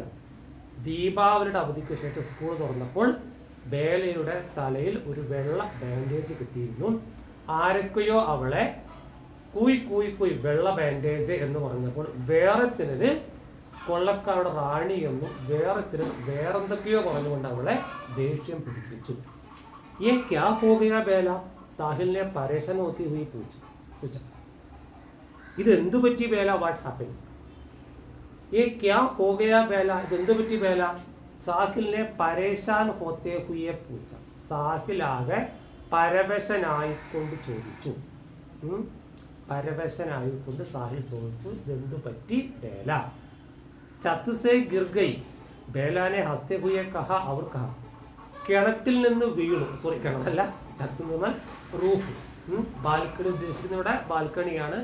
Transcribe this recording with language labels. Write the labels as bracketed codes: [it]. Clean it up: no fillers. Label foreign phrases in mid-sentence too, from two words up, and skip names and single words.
[ml] ദീപാവലിയുടെ അവധിക്ക് ശേഷം സ്കൂൾ തുറന്നപ്പോൾ ബേലയുടെ തലയിൽ ഒരു വെള്ള ബാൻഡേജ് കിട്ടിയിരുന്നു. ആരൊക്കെയോ അവളെ കൂയ് കൂയ് കൂയ് വെള്ള ബാൻഡേജ് എന്ന് പറഞ്ഞപ്പോൾ വേറെ ചിലര് കൊള്ളക്കാരുടെ റാണി എന്നും വേറെ ചിലർ വേറെന്തൊക്കെയോ പറഞ്ഞുകൊണ്ട് അവളെ ദേഷ്യം പിടിപ്പിച്ചു. [hi] ये क्या हो गया बेला, साहिल ने परेशान होती हुई पूछा. [ml] ഇതെന്തു പറ്റി ബേല, [en] what happen? [hi] ये क्या हो गया बेला, [ml] ഇതെന്തു പറ്റി ബേല? [hi] साहिल ने परेशान होते हुए पूछा, [ml] സാഹിലാകെ പരവശനായിക്കൊണ്ട് ചോദിച്ചു. പരവശനായിക്കൊണ്ട് സാഹിൽ ചോദിച്ചു, ഇതെന്തു പറ്റി ബേല? [hi] छत से गिर गई, बेला ने हंसते हुए कहा और कहा, [ml] കിണറ്റിൽ നിന്ന് വീണു, സോറി കിണറല്ല, ചത്ത് നിന്നാൽ റൂഫ്, ബാൽക്കണി ഉദ്ദേശിക്കുന്ന ഇവിടെ ബാൽക്കണിയാണ്.